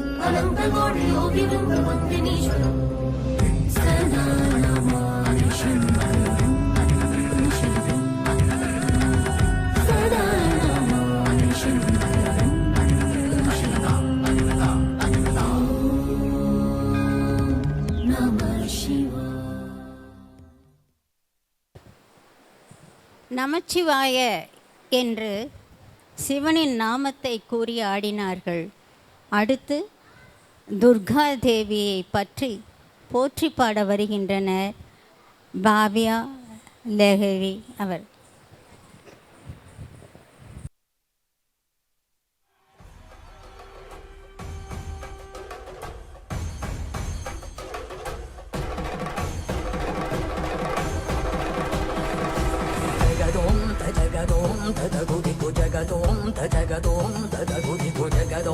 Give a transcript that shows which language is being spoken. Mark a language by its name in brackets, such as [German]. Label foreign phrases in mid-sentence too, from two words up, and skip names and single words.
[Sanskrit] अनन्तकोटियोगिवृन्दवन्दिनीश्वरम् सदा नमामि शङ्करम् सदा नमामि शङ्करम् नमः शिवाय [Tamil] நமச்சிவாய என்று சிவனின் நாமத்தை கூறி ஆடினார்கள். அடுத்து துர்கா தேவியை பற்றி போற்றி பாட வருகின்றனர் பாவ்யா லஹரி அவர். जगदों तदगुदिगु जगदों तदगुदिगु जगदों